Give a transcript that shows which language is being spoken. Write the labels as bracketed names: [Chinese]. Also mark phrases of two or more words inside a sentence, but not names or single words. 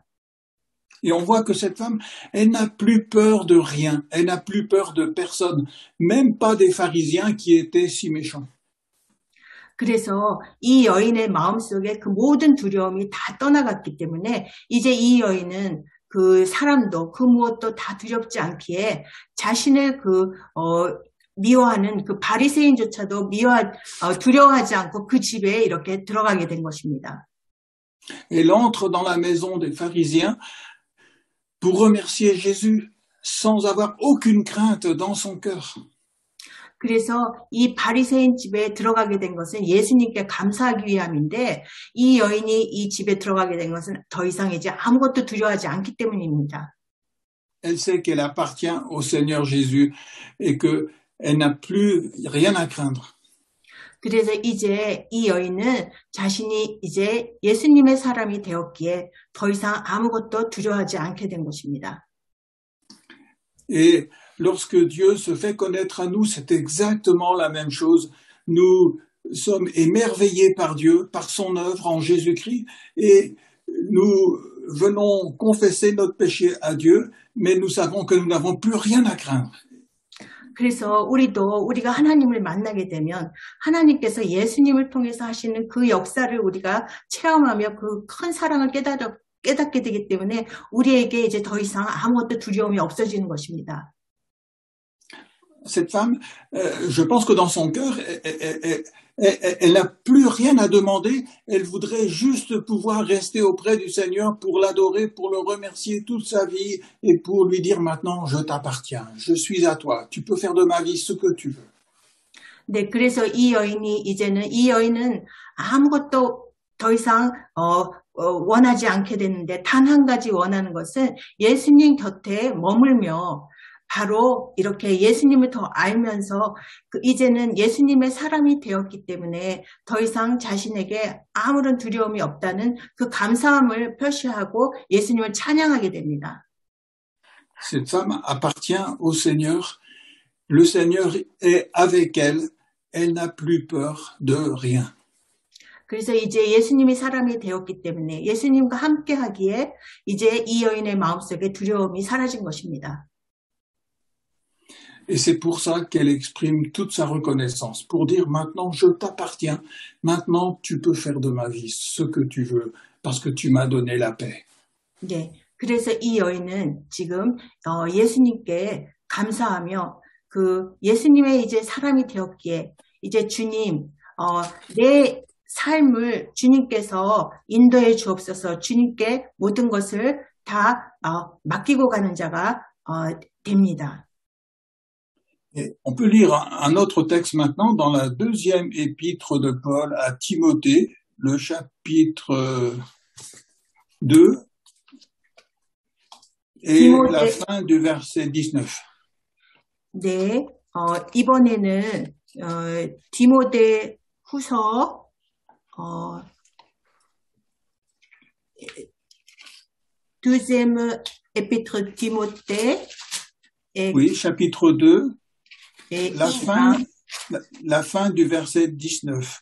[French] Et on voit que cette femme, elle n'a plus peur de rien, elle n'a plus peur de personne, même pas des pharisiens qui étaient si méchants. [Korean] 그래서 이 여인의 마음속에 그 모든 두려움이 다 떠나갔기 때문에 이제 이 여인은 그 사람도 그 무엇도 다 두렵지 않기에 자신을 미워하는 그 바리새인조차도 두려워하지 않고 그 집에 이렇게 들어가게 된 것입니다. [French] Elle entre dans la maison des pharisiens pour remercier Jésus sans avoir aucune crainte dans son cœur. [Korean] 그래서 이 바리새인 집에 들어가게 된 것은 예수님께 감사하기 위함인데 이 여인이 이 집에 들어가게 된 것은 더 이상 이제 아무것도 두려워하지 않기 때문입니다. [French] Elle sait qu'elle appartient au Seigneur Jésus et qu'elle n'a plus rien à craindre. [Korean] 그래서 이제 이 여인은 자신이 이제 예수님의 사람이 되었기에 더 이상 아무것도 두려워하지 않게 된 것입니다. [French] Et lorsque Dieu se fait connaître à nous, c'est exactement la même chose. Nous sommes émerveillés par Dieu, par son œuvre en Jésus-Christ, et nous venons confesser notre péché à Dieu, mais nous savons que nous n'avons plus rien à craindre. [Korean] 그래서 우리가 하나님을 만나게 되면 하나님께서 예수님을 통해서 하시는 그 역사를 우리가 체험하며 그 큰 사랑을 깨닫게 되기 때문에 우리에게 이제 더 이상 아무것도 두려움이 없어지는 것입니다. [French] Cette femme, je pense que dans son cœur, elle n'a plus rien à demander. Elle voudrait juste pouvoir rester auprès du Seigneur pour l'adorer, pour le remercier toute sa vie et pour lui dire maintenant, je t'appartiens, je suis à toi, tu peux faire de ma vie ce que tu veux. [Korean] 네, 그래서 이 여인은 아무것도 더 이상 원하지 않게 되는데 단 한 가지 원하는 것은 예수님 곁에 머물며 바로 이렇게 예수님을 더 알면서 이제는 예수님의 사람이 되었기 때문에 더 이상 자신에게 아무런 두려움이 없다는 그 감사함을 표시하고 예수님을 찬양하게 됩니다. [French] Cette femme appartient au Seigneur. Le Seigneur est avec elle. Elle n'a plus peur de rien. [Korean] 그래서 이제 예수님이 사람이 되었기 때문에 예수님과 함께 하기에 이제 이 여인의 마음속에 두려움이 사라진 것입니다. [French] Et c'est pour ça qu'elle exprime toute sa reconnaissance, pour dire maintenant je t'appartiens, maintenant tu peux faire de ma vie ce que tu veux, parce que tu m'as donné la paix. [Korean] 네, 그래서 이 여인은 지금 예수님께 감사하며 그 예수님의 이제 사람이 되었기에 이제 주님, 내 삶을 주님께서 인도해 주옵소서. 주님께 모든 것을 다 맡기고 가는 자가 됩니다. [French] Et on peut lire un autre texte maintenant dans la deuxième épître de Paul à Timothée, le chapitre 2 et la fin du verset 19. [Korean] 네, 이번에는 디모데 후서 [French] deuxième épître Timothée. Oui, chapitre 2, la fin du verset 19.